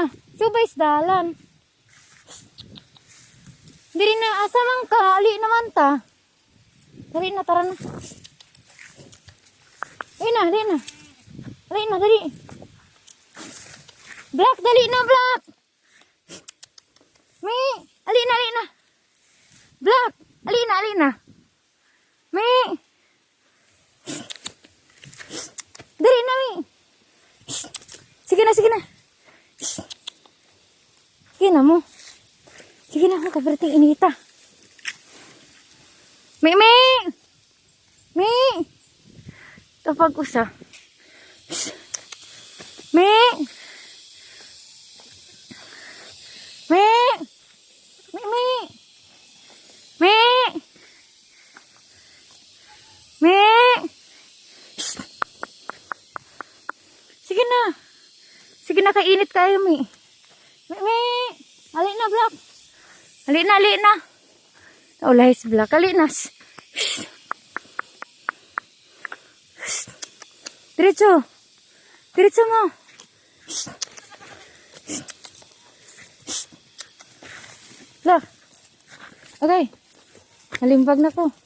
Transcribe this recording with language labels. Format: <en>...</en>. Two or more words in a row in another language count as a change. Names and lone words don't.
<ceb>Subay dalan. Diri na, asa man ka. Ali naman ta. Dali na, tara na. Dali na, dali na. Dali na, dali. Black, dali na, Black. Mi, ali na, ali na. Black, ali na, ali na. Mi. Dali na, Mi. Sige na, sige na. Sige na mo. Sige na ako, kaberting inita. Mi. Kapag usa. Mi. Sige na. Sige na, kainit kayo, Mi. Ali na, Black. Ali na. Ulay si Black. Ali na. Diretso mo. Black. Okay. Nalimbag na ko.</ceb>